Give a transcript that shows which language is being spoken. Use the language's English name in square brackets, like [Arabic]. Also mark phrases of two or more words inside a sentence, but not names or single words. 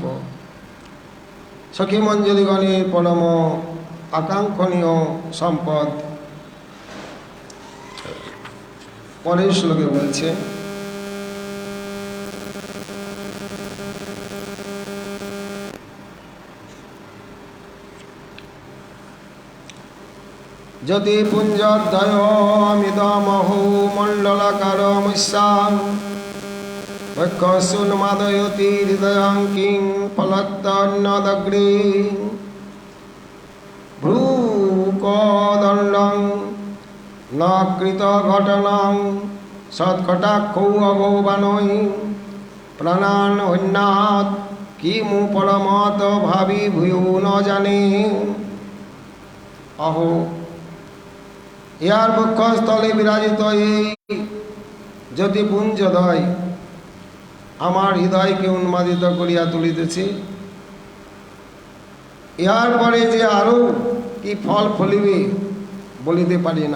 [Bangla] সখী মঞ্জরীগণের পরম আকাঙ্ক্ষণীয় সম্পদ। পরের শ্লোকে বলছে, [Sanskrit] যদি পুঞ্জদ্বয়মিদমহো মণ্ডলাকারমস্যাং বক্ষসুন্মাদয়তি হৃদয়ং কিং ফলত্তন্নদগ্রে ভ্রূকদণ্ডং ন কৃতঘটনং সৎকটাক্ষৌ অভবানৈ প্রাণান হন্যাৎ কিমু পরমত ভাবি ভূয়ো ন জানে। [Bangla] অহো, ইহার বক্ষস্থলে বিরাজিত এই জ্যোতিপুঞ্জদ্বয় আমার হৃদয়কে উন্মাদিত করিয়া তুলিতেছে। ইহার পরে যে আরও কি ফল ফলিবে বলিতে পারি না।